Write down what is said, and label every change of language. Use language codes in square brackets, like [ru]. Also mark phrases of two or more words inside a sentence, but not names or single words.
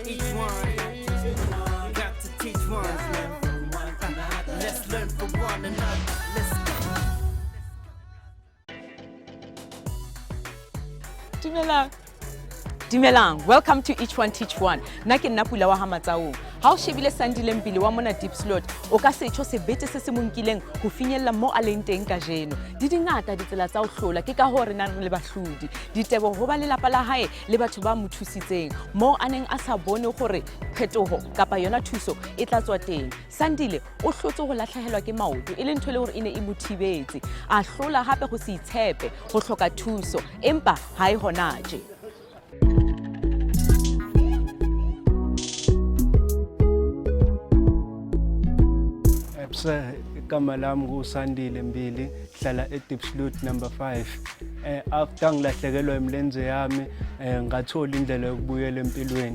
[en] Each one got to teach one. Let's learn from one another. Let's go. Dumelang, welcome to Each One Teach One. [st] Nake nna Pula Matsaung. Ha o shebile Sandile Mbili wa mona Diepsloot, o ka se tjho sebete se se monkileng ho finyella mo a leng teng ka jeno. Di dingata ditsela tsa ho hlola ke ka ho re nang le bahlodi. Ditebo ho ba le lapa la hae le batho ba mo thusitseng. Mo aneng a sa bone gore phetoho kapa yona thuso e tla tswa teng. Sandile o hlotse ho lahlehelwa ke maoto e leng thole hore ine e mothibetse. A hlola hape go se itshepe, ho hloka thuso, empa ha e hona je. [zu] Igama lami nguSandile Mbili, hlala eDiepsloot number 5. After ngilahlekelwa imilenze yami, ngathola indlela yokubuyela empilweni.